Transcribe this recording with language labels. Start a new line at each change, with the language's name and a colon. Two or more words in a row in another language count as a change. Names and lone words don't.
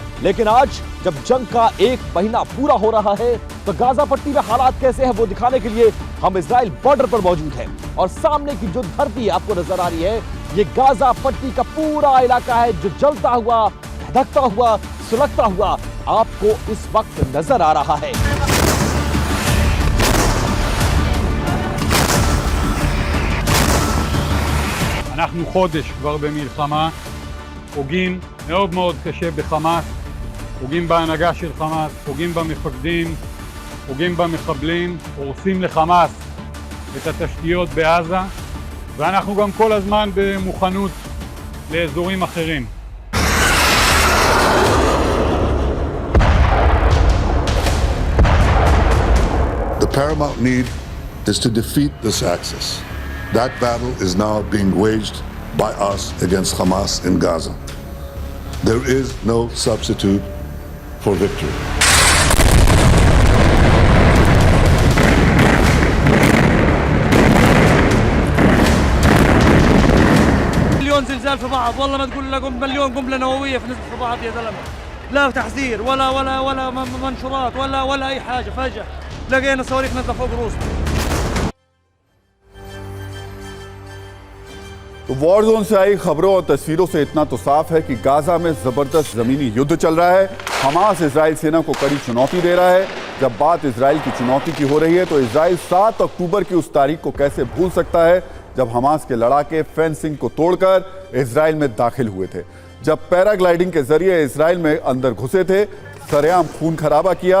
Hindi: लेकिन आज जब जंग का 1 महीना पूरा हो रहा है तो गाजा पट्टी में हालात कैसे हैं वो दिखाने के लिए हम इजराइल बॉर्डर पर मौजूद हैं। और सामने की जो धरती आपको नजर आ रही है, ये गाजा पट्टी का पूरा इलाका है जो जलता हुआ, धधकता हुआ, सुलगता हुआ आपको इस वक्त नजर आ रहा है।
Hebrew: אנחנו חודש כבר במלחמה, פוגעים מאוד מאוד קשה בחמאס, פוגעים בהנהגה של חמאס, פוגעים במפקדים, פוגעים במחבלים, הורסים לחמאס את התשתיות בעזה, ואנחנו גם כל הזמן במוכנות לאזורים אחרים.
English: The paramount need is to defeat this axis. That battle is now being waged by us against Hamas in Gaza. There is no substitute for victory.
Arabic: مليون زلزال في بعض، والله ما تقول لكم مليون قنبله نوويه في نزل في بعض يا زلمه. لا تحذير ولا منشورات ولا اي حاجه، فجاه لقينا صواريخ نازله فوق روسنا.
Hindi: तो
English: war zone
Hindi: से आई खबरों और तस्वीरों से इतना तो साफ है कि गाजा में जबरदस्त जमीनी युद्ध चल रहा है। हमास इजराइल सेना को कड़ी चुनौती दे रहा है। जब बात इजराइल की चुनौती की हो रही है तो इजराइल 7 अक्टूबर की उस तारीख को कैसे भूल सकता है जब हमास के लड़ाके फेंसिंग को तोड़कर इजराइल में दाखिल हुए थे, जब पैराग्लाइडिंग के जरिए इजराइल में अंदर घुसे थे, सरेआम खून खराबा किया।